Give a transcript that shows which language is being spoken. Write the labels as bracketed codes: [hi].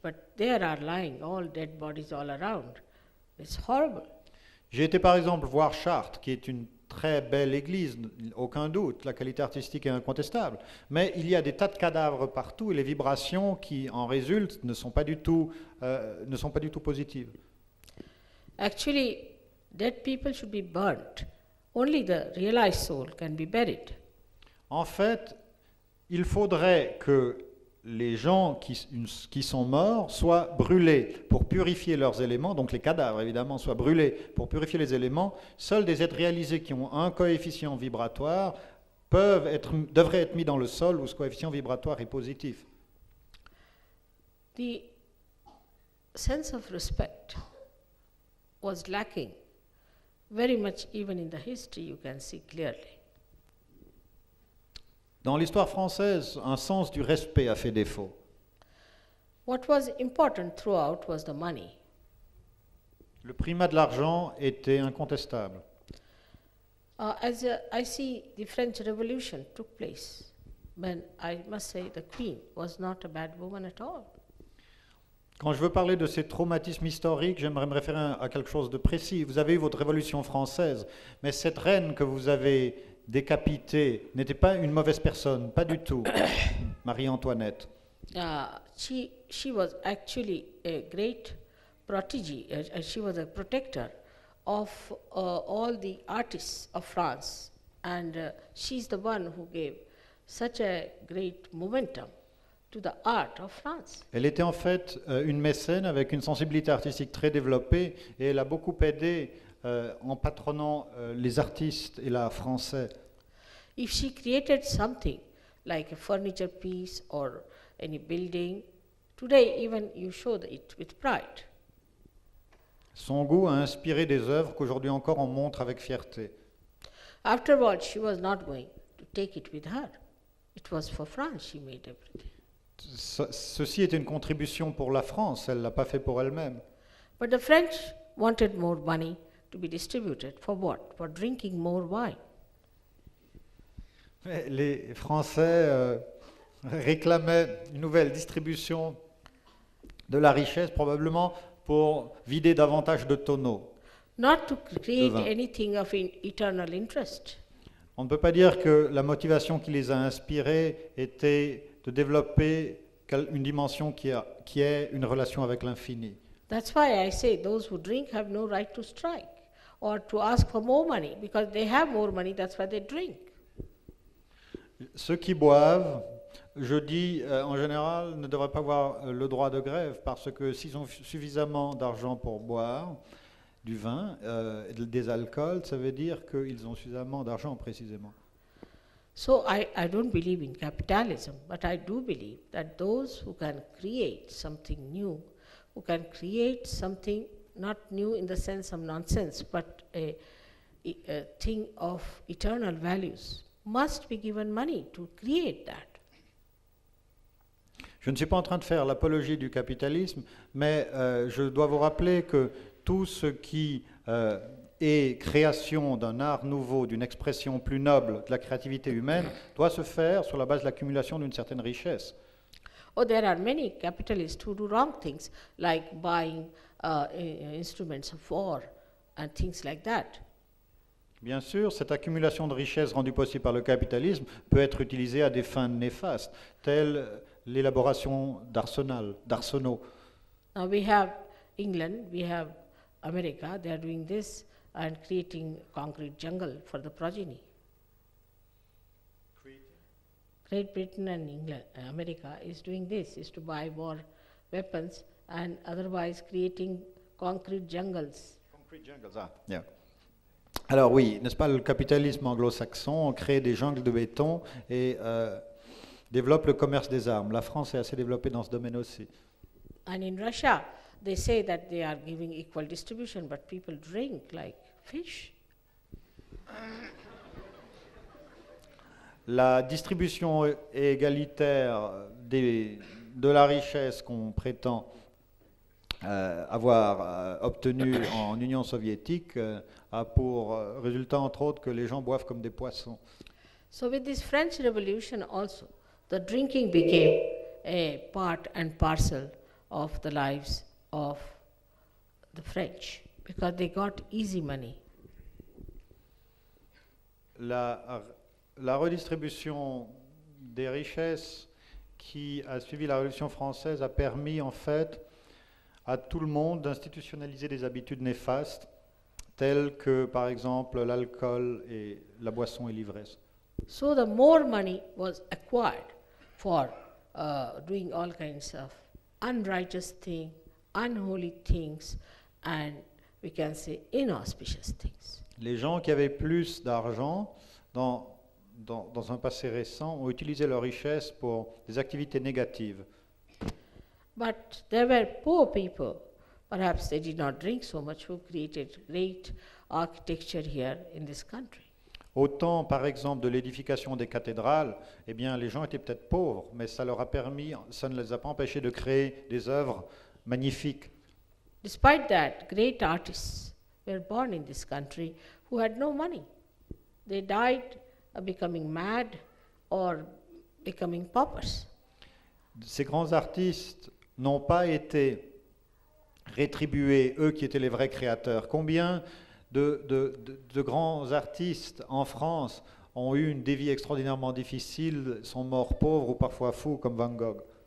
[en] But there are lying all dead bodies all around. It's horrible. [fr] J'ai été par exemple voir Chartres, qui est une très belle église, aucun doute, la qualité artistique est incontestable, mais il y a des tas de cadavres partout et les vibrations qui en résultent ne sont pas du tout positives. [en] Actually, dead people should be burnt. Only the realized soul can be buried. [fr] En fait, il faudrait que les gens qui sont morts soient brûlés pour purifier leurs éléments, donc les cadavres évidemment soient brûlés pour purifier les éléments. Seuls des êtres réalisés qui ont un coefficient vibratoire devraient être mis dans le sol où ce coefficient vibratoire est positif. [en] The sense of respect was lacking very much, even in the history you can see clearly. [fr] Dans l'histoire française, un sens du respect a fait défaut. [en] What was important throughout was the money. [fr] Le primat de l'argent était incontestable. [en] As I see the French Revolution took place, when I must say the Queen was not a bad woman at all. [fr] Quand je veux parler de ces traumatismes historiques, j'aimerais me référer à quelque chose de précis. Vous avez eu votre Révolution française, mais cette reine que vous avez décapitée n'était pas une mauvaise personne, pas du tout, Marie-Antoinette. [en] She was actually a great protégée. She was a protector of all the artists of France, and she's the one who gave such a great momentum to the art of France. [fr] Elle était en fait une mécène avec une sensibilité artistique très développée et elle a beaucoup aidé en patronnant les artistes et l'art français. [en] If she created something like a furniture piece or any building, today even you show it with pride. [fr] Son goût a inspiré des œuvres qu'aujourd'hui encore on montre avec fierté. [en] Afterwards, she was not going to take it with her. It was for France she made everything. [fr] Ceci était une contribution pour la France, elle ne l'a pas fait pour elle-même. [en] But the French wanted more money to be distributed. For what? For drinking more wine. [fr] Les Français réclamaient une nouvelle distribution de la richesse, probablement pour vider davantage de tonneaux. [en] Not to create anything of eternal interest. [fr] On ne peut pas dire que la motivation qui les a inspirés était de développer une dimension qui est une relation avec l'infini. [en] That's why I say those who drink have no right to strike or to ask for more money, because they have more money, that's why they drink. [fr] Ceux qui boivent Je dis, en général, ne devraient pas avoir le droit de grève parce que s'ils ont suffisamment d'argent pour boire du vin, des alcools, ça veut dire qu'ils ont suffisamment d'argent précisément. [en] So I don't believe in capitalism, but I do believe that those who can create something new, who can create something not new in the sense of nonsense, but a thing of eternal values, must be given money to create that. [fr] Je ne suis pas en train de faire l'apologie du capitalisme, mais je dois vous rappeler que tout ce qui est création d'un art nouveau, d'une expression plus noble de la créativité humaine, doit se faire sur la base de l'accumulation d'une certaine richesse. [en] Oh, there are many capitalists who do wrong things, like buying instruments of war and things like that. [fr] Bien sûr, cette accumulation de richesses rendue possible par le capitalisme peut être utilisée à des fins néfastes, telles l'élaboration d'arsenaux. [en] Now we have England, we have America, they are doing this and creating concrete jungle for the progeny. Great Britain and England, America is doing this, is to buy war weapons and otherwise creating concrete jungles. Concrete jungles, yeah. [fr] Alors oui, n'est-ce pas, le capitalisme anglo-saxon crée des jungles de béton et développe le commerce des armes. La France est assez développée dans ce domaine aussi. [en] And in Russia, they say that they are giving equal distribution, but people drink like fish. [fr] La distribution égalitaire de la richesse qu'on prétend avoir obtenue en Union soviétique a pour résultat, entre autres, que les gens boivent comme des poissons. [en] So with this French Revolution also, the drinking became a part and parcel of the lives of the French because they got easy money. [fr] La redistribution des richesses qui a suivi la Révolution française a permis en fait à tout le monde d'institutionnaliser des habitudes néfastes telles que par exemple l'alcool et la boisson et l'ivresse. [en] So the more money was acquired for doing all kinds of unrighteous things, unholy things, and we can say inauspicious things. [fr] Les gens qui avaient plus d'argent dans un passé récent ont utilisé leur richesse pour des activités négatives. [en] But there were poor people, perhaps they did not drink so much, who created great architecture here in this country. [fr] Au temps, par exemple, de l'édification des cathédrales, eh bien, les gens étaient peut-être pauvres, mais ça leur a permis, ça ne les a pas empêchés de créer des œuvres magnifiques. [en] Despite that, great artists were born in this country who had no money. They died becoming mad or becoming paupers. [fr] Ces grands artistes n'ont pas été rétribués, eux qui étaient les vrais créateurs. Combien de grands artistes en France ont eu des vies extraordinairement difficiles, sont morts pauvres ou parfois fous comme Van Gogh.